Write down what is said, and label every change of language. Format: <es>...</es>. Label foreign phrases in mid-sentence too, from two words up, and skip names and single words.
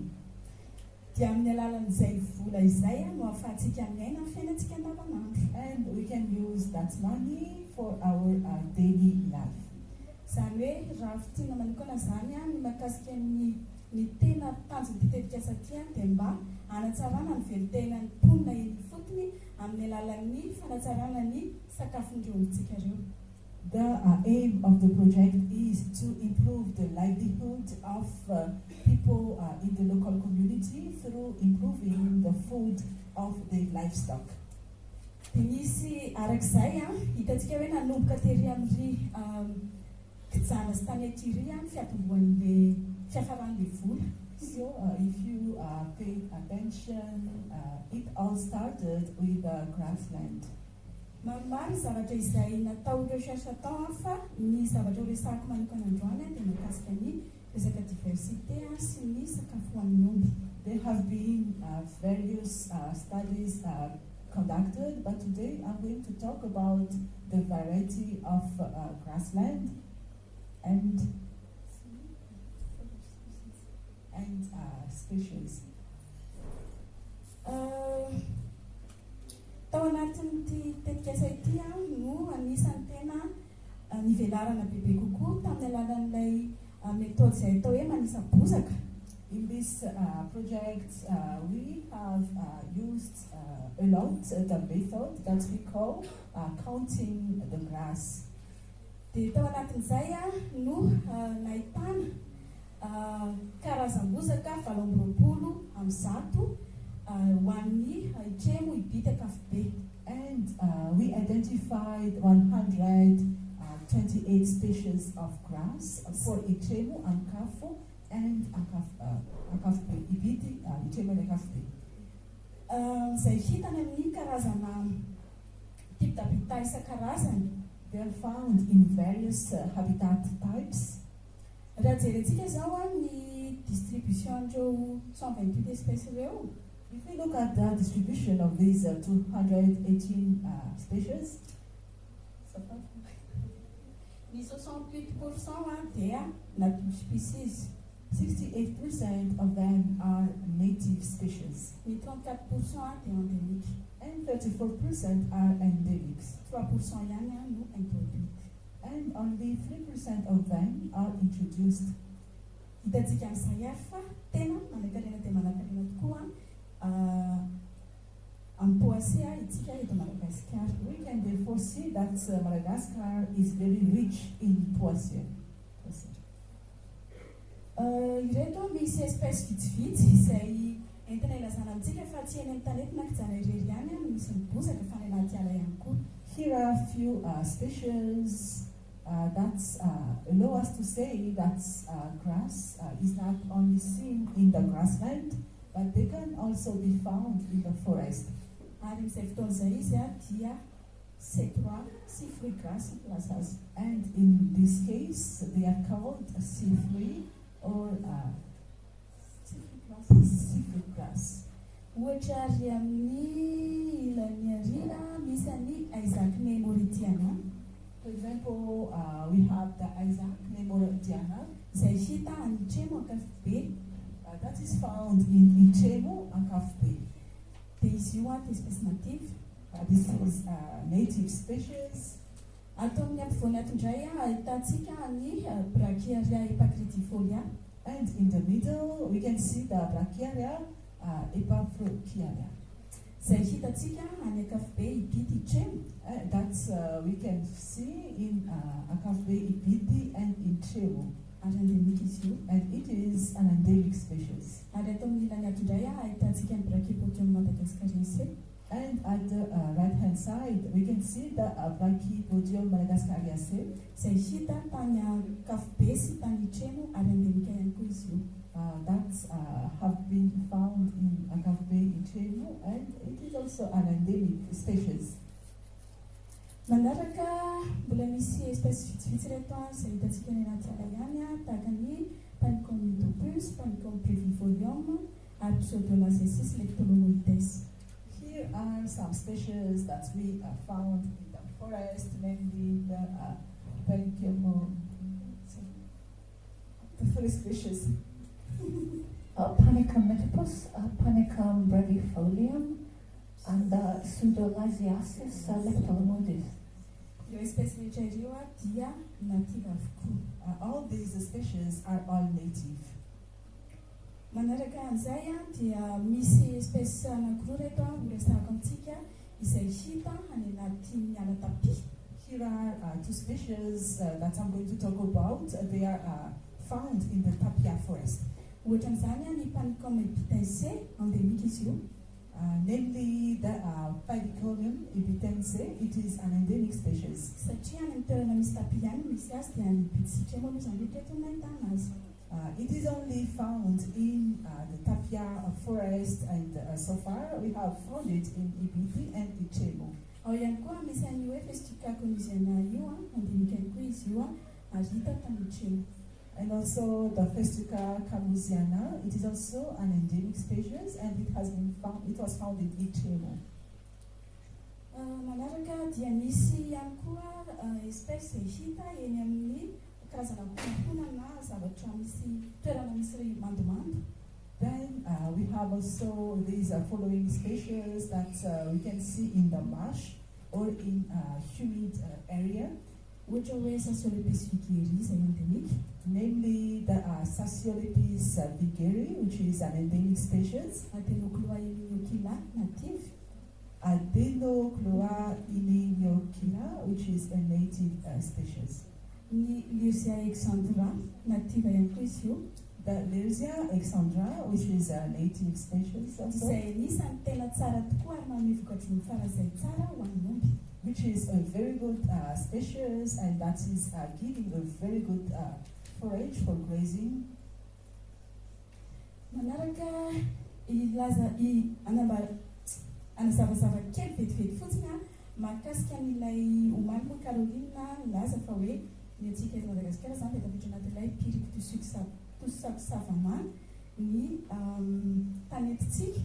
<mg>Dia amin'ny alalan'izay vola izay no ahafahantsika miaina amin'ny fiainantsika andavanandro.</mg> <en>And we can use that money for our daily life.</en> <mg>Zany hoe raha fitiana manokana zany ny mahakasika ny tena tanjon'ny tetikasa ity dia mba hanatsarana ny velon-tenan'ny mponina eny fotony amin'ny alalan'ny fanatsarana ny sakafondreo ombintsika ireo.</mg> <en>The aim of the project is to improve the livelihood of people in the local community through improving the food of the livestock.</en> <mg>Dia nisy arak'izay hitantsika hoe nanomboka tery amin'ny kijana sy tany akiry fiatombohan'ilay fiafaran'ilay vola.</mg> <en>So if you pay attention, it all started with grassland.</en> <mg>Maromaro zavatra izay natao ireo chercheurs tao fa ny zavatra resahako manokana androany dia mikasika ny resaka diversité sy ny sakafo hoan'ny omby.</mg> <en>There have been various studies conducted, but today I'm going to talk about the variety of grassland and species.</en> <mg>Tao anatin'ity tetikasa ity no anisan'ny tena nivelarana bebe kokoa tamin'ny alalan'ilay méthode izay atao hoe manisa bozaka.</mg> <en>In this project, we have used a lot the method that we call counting the grass.</en> <mg>Dia tao anatin'izay no nahitana karazam-bozaka 720 ho an'ny itremo, ibity, ankafobe.</mg> <en>And we identified 128 species of grass for itremo, ankafo, and ankafbe, ibity, itremo and ankafbe.</en> <mg>Izay hitana amin'ny karazana</mg> <fr>type d'habitat</fr> <mg>isan-karazany.</mg> <en>They are found in various habitat types.</en> <mg>Raha jerentsika izao ny distribution-n'ireo 128 espèces ireo.</mg> <en>If we look at the distribution of these 218 species,</en> <mg>ny 68% dia</mg> <en>native species. 68% of them are native species.</en> <mg>Ny 34% dia endémique.</mg> <en>And 34% are endemics.</en> <mg>3% ihany no introduite.</mg> <en>And only 3% of them are introduced.</en> <mg>Hitantsika amin'izay fa tena manankarena dia manankarena tokoa amin'ny poasia itsika eto Madagascar.</mg> <en>We can therefore see that Madagascar is very rich in poasia.</en> <mg>Ireto misy espèce vitsivitsy izay entina ilazana amintsika fa tsy eny amin'ny tanety na kijana irery ihany no misy bozaka fa ny anaty ala ihany koa.</mg> <en>Here are a few species that allow us to say that grass is not only seen in the grassland, but they can also be found in the forest.</en> <mg>Ary amin'izay fotoan'izay izy dia C3 sy</mg> <en>fruit grass</en> <mg>laza azy.</mg> <en>And in this case, they are called C3 or seafood grass.</en> <mg>Ohatra ary amin'ny Olinirina Nanjarisoa.</mg> <en>For example, we have the Isaac Nemorodiana.</en> <mg>Izay hita any Itremo, Ankafbe.</mg> <en>That is found in Itremo, Ankafbe.</en> <mg>Dia izy io dia espèce native.</mg> <en>This is native species.</en> <mg>Ato amin'ny ampovoany ato indray ahitantsika ny Brachiaria epacridifolia.</mg> <en>And in the middle, we can see the Brachiaria epaphrochiaria.</en> <mg>Izay hitantsika any Ankafbe, ibity, Itremo.</mg> <en>That's we can see in Ankafbe, ibity, and Itremo.</en> <mg>Ary endemique izy io.</mg> <en>And it is an endemic species.</en> <mg>Ary ato amin'ny ilany ato indray ahitantsika ny Brachypodium madagascariense.</mg> <en>And at the right-hand side, we can see the Brachypodium madagascariense.</en> <mg>Izay hita tany Ankafbe sy tany Itremo ary endemique ihany koa izy io.</mg> <en>That have been found in Ankafbe, Itremo, and it is also an endemic species.</en> <mg>Manaraka mbola misy espèce vitsivitsy reto izay hitantsika ny anaty ala ihany tahaka ny Panicum midopus, Panicum brevivolium ary Pseudolacessis leptolomoides.</mg> <en>Here are some species that we found in the forest, namely the Panicum, the three species. Panicum metopus, Panicum brevifolium, and Pseudolacessis leptolomoides.</en> <mg>Ireo espèce rehetra ireo dia native avokoa.</mg> <en>All these species are all native.</en> <mg>Manaraka an'izay dia misy espèce anankiroa reto horesahako amintsika izay hita any anatin'ny ala tapy.</mg> <en>Here are two species that I'm going to talk about. They are found in the tapia forest.</en> <mg>Ohatra amin'izany ny Panicum epitaceae, endemique izy io.</mg> <en>namely the Pidiconium ibitense. It is an endemic species.</en> <mg>Satria any toerana misy tapis ihany misy azy dia ny bitsika moa aloha izany rehetra eto no ahitana azy.</mg> <en>It is only found in the tapia forest, and so far we have found it in Ibiti and Ichemo.</en> <mg>Ao ihany koa misy an'io hoe Festica conisiana io endemique ihany koa izy io azo hita tany Ichemo.</mg> <en>And also the Festica camusiana, it is also an endemic species, and it was found in Ichemo.</en> <mg>Manaraka dia misy ihany koa espèce hita eny amin'ny karazana honahona na zavatra misy toerana misy mandomando.</mg> <en>Then we have also these following species that we can see in the marsh or in humid area.</en> <mg>Ohatra hoe Sassiolepis vigeri izay endemique.</mg> <en>Namely the Sassiolepis vigeri, which is an endemic species.</en> <mg>Adenocloa ininiochila native.</mg> <en>Adenocloa ininiochila, which is a native species.</en> <mg>Ny Leusia exandra native ihany koa izy io.</mg> <en>The Leusia exandra, which is a native species also.</en> <mg>Izay anisan'ny tena tsara tokoa ary manome vokatry ny farazay tsara ho an'ny omby.</mg> <en>Which is a very good species, and that is giving a very good forage for grazing.</en> <mg>Manaraka ilaza anazavazava kely vetivety fotsiny mahakasika an'ilay omaly moa Carolina nilaza fa hoe ny antsika eto Madagasikara zany dia tafiditra anatin'ilay</mg> <fr>pirique du sucre</fr> <mg>savana ny tanetitsika.</mg>